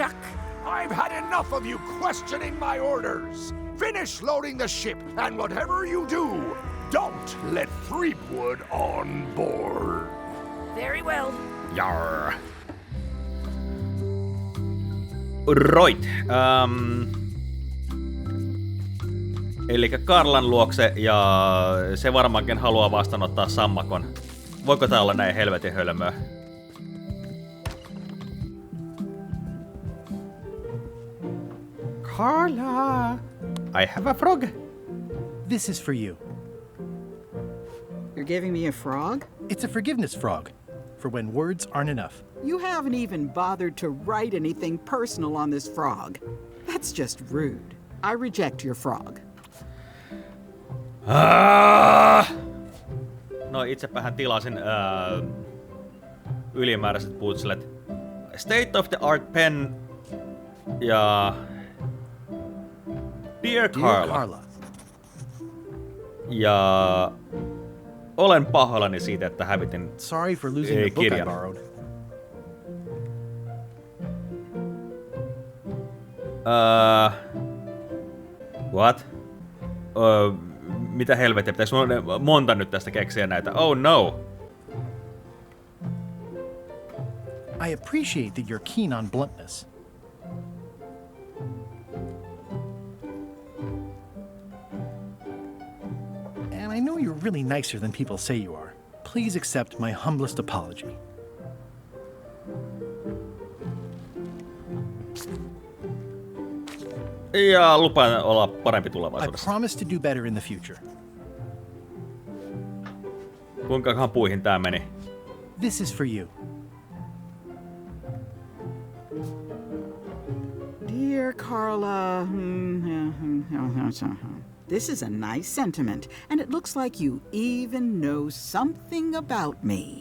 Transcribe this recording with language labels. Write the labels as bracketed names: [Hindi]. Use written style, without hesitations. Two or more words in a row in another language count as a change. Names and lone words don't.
[English] I've had enough of you questioning my orders. Finish loading the ship, and whatever you do, don't let Threepwood on board. Very well. Jarr. Right. [Finnish] Elikkä Karlan luokse, ja se varmaankin haluaa vastaanottaa sammakon. Voiko tää olla näin helvetin hölmöä? [English] Carla, I have a frog. This is for you. You're giving me a frog? It's a forgiveness frog, for when words aren't enough. You haven't even bothered to write anything personal on this frog. That's just rude. I reject your frog. [Finnish] No itsepähän tilasin ylimääräiset putslet. [English] State of the art pen ja Dear Carla. [Finnish] Ja olen pahoillani siitä, että hävitin [English] Sorry for losing the book I borrowed. What? [Finnish] Mitä helvettiä? Pitäis mun monta nyt tästä keksiä näitä? [English] Oh no! I appreciate that you're keen on bluntness. And I know you're really nicer than people say you are. Please accept my humblest apology. [Finnish] Ja lupaan olla parempi [English] I [Finnish] tulevaisuudessa. [English] promise to do better in the future. [Finnish] Kuinkahan puihin tää meni? [English] This is for you. Dear Carla, this is a nice sentiment, and it looks like you even know something about me.